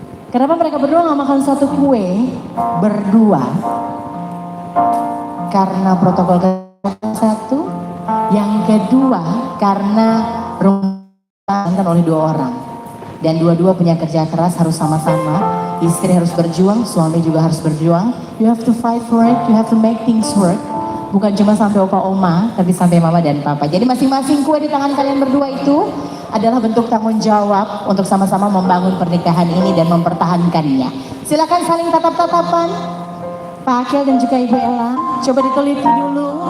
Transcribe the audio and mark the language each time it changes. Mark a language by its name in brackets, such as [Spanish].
[Indonesian] Kenapa mereka berdua nggak makan satu kue berdua? Karena protokol satu, yang kedua karena rumah oleh dua orang dan dua-dua punya kerja keras, harus sama-sama. Istri harus berjuang, suami juga harus berjuang. [English] You have to fight for it, you have to make things work. [Indonesian] Bukan cuma sampai opa oma, tapi sampai Mama dan Papa. Jadi masing-masing kue di tangan kalian berdua itu adalah bentuk tanggung jawab untuk sama-sama membangun pernikahan ini dan mempertahankannya. Silakan saling tatap-tatapan. Pak Akel dan juga Ibu Ella, coba diteliti dulu.